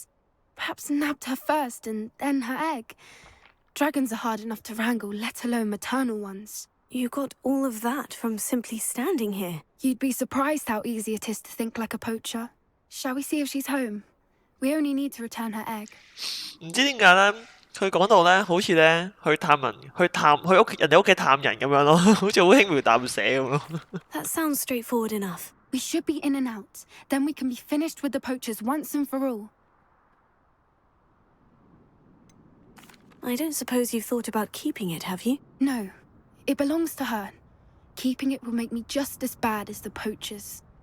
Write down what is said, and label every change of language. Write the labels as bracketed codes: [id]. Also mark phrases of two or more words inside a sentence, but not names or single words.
[en] Perhaps nabbed her first and then her egg. Dragons are hard enough to wrangle, let alone maternal ones. You got all of that from simply standing here. You'd be surprised how easy it is to think like a poacher. Shall we see if she's home? We only need to return her egg. [yue] 唔知點解咧， 佢講到咧，好似咧去探人，去人哋屋企探人咁樣咯，好似好輕描淡寫咁咯。 [en] That sounds straightforward enough. We should be in and out. Then we can be finished with the poachers once and for all. I don't suppose you've thought about keeping it, have you? No, it belongs to her. Keeping it will make me just as bad as the poachers.